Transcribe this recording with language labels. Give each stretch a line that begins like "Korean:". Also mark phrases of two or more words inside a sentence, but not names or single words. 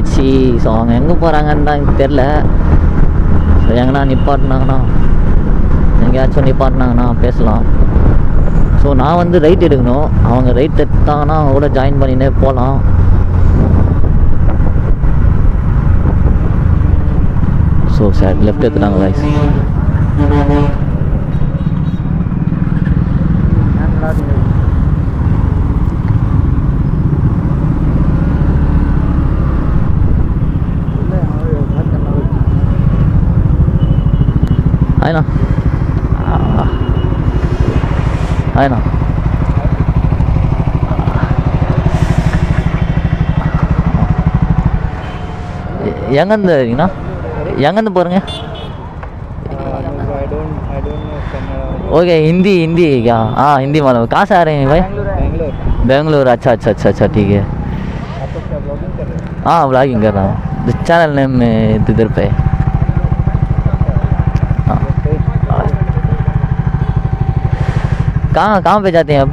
Tamil: ஸோ அவங்க எங்கே போகிறாங்கன்னு தான் எனக்கு தெரில. ஸோ எங்கன்னா நிப்பாட்டினாங்கன்னா எங்கேயாச்சும் நிப்பாட்டினாங்கன்னா பேசலாம். ஸோ நான் வந்து ரைட் எடுக்கணும், அவங்க ரைட் எடுத்தாங்கன்னா அவங்க கூட ஜாயின் பண்ணினே போகலாம். ஸோ சார் லெஃப்ட் எடுத்துட்டாங்க கைஸ்.
Hindi: आए ना आए ना
Tamil: எங்கேருந்து இருக்கீங்கண்ணா? எங்கேருந்து போகிறீங்க?
Hindi: ओके हिंदी हिंदी क्या? हाँ हिंदी मालूम. कहाँ से आ रहे हैं भाई? बेंगलोर. अच्छा अच्छा अच्छा अच्छा ठीक है. हाँ व्लॉगिंग कर रहा हूँ.
English: channel name
Hindi: इधर पे. हाँ कहाँ पे जाते हैं अब?